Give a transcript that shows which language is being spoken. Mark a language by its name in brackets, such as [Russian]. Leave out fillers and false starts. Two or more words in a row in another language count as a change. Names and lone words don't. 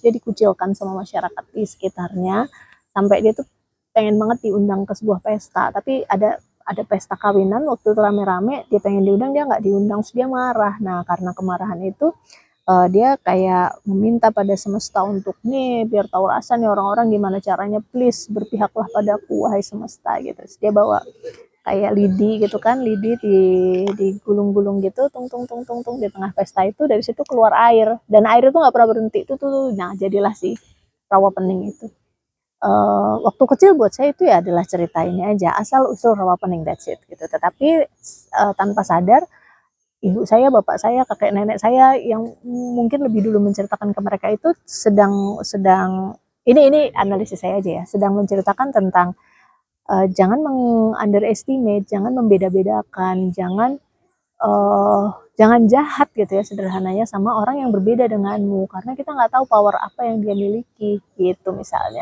[Indonesian] Dia dikucilkan sama masyarakat di sekitarnya sampai dia tuh pengen banget diundang ke sebuah pesta, tapi ada pesta kawinan waktu itu rame-rame, dia pengen diundang, dia nggak diundang, terus dia marah. Nah karena kemarahan itu dia kayak meminta pada semesta untuk nih biar tahu rasa nih orang-orang gimana caranya, please berpihaklah padaku wahai semesta gitu. Terus dia bawa kayak lidi gitu kan, lidi digulung-gulung gitu, tung tung tung tung tung di tengah pesta itu, dari situ keluar air, dan air itu nggak pernah berhenti itu tuh. Nah jadilah si Rawapening itu. Waktu kecil buat saya itu ya adalah cerita ini aja, asal usul Rawapening, [English] that's it gitu. [Indonesian] Tetapi tanpa sadar ibu saya, bapak saya, kakek nenek saya yang mungkin lebih dulu menceritakan ke mereka itu sedang sedang ini analisis saya aja ya, sedang menceritakan tentang jangan meng-underestimate, jangan membeda-bedakan, jangan jahat gitu ya sederhananya sama orang yang berbeda denganmu, karena kita nggak tahu power apa yang dia miliki gitu misalnya.